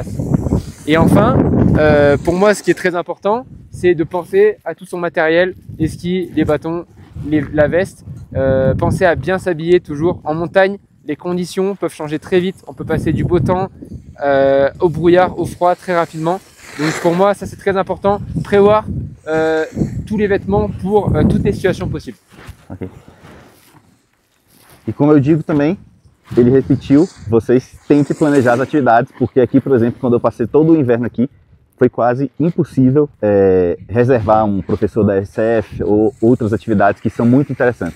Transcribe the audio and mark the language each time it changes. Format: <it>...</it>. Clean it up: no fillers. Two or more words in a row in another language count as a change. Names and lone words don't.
<fr>Et enfin, pour moi, ce qui est très important, c'est de penser à tout son matériel, les skis, les bâtons, la veste. Pensez à bien s'habiller toujours. En montagne, les conditions peuvent changer très vite. On peut passer du beau temps au brouillard, au froid très rapidement. Donc pour moi, ça c'est très important. Prévoir tous les vêtements pour toutes les situations possibles. Ok.</fr> <pt>E como eu digo também, ele repetiu, vocês têm que planejar as atividades, porque aqui, por exemplo, quando eu passei todo o inverno aqui, foi quase impossível reservar um professor da SCF ou outras atividades que são muito interessantes.</pt>